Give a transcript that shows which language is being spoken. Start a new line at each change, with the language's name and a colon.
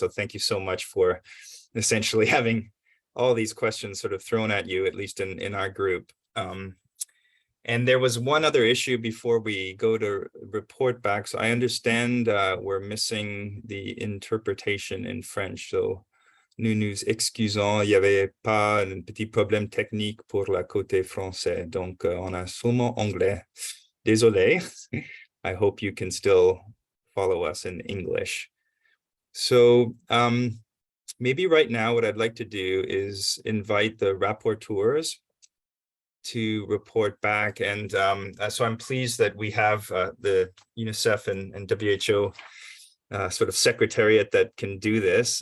English: So thank you so much for essentially having all these questions sort of thrown at you, at least in our group. And there was one other issue before we go to report back. So I understand we're missing the interpretation in French.
French: So nous nous excusons, il y avait pas un petit problème technique pour la côté français. Donc on a seulement anglais. Désolé.
English: I hope you can still follow us in English. So maybe right now what I'd like to do is invite the rapporteurs to report back. And so I'm pleased that we have the UNICEF and WHO sort of secretariat that can do this.